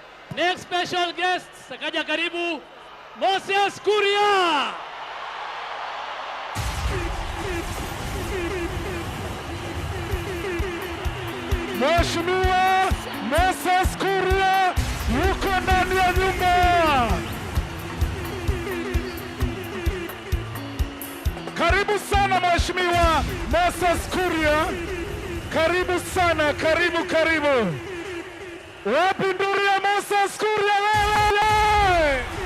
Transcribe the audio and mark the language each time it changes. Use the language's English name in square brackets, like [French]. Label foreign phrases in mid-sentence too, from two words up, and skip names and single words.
[English] Next special guest, sakaja karibu, Moses Kuria. [Swahili] Mheshimiwa Moses Kuria yuko ndani ya nyumba. Karibu sana Mheshimiwa Moses Kuria. Karibu sana, karibu karibu. Wapi nduru ya Moses Kuria wewe?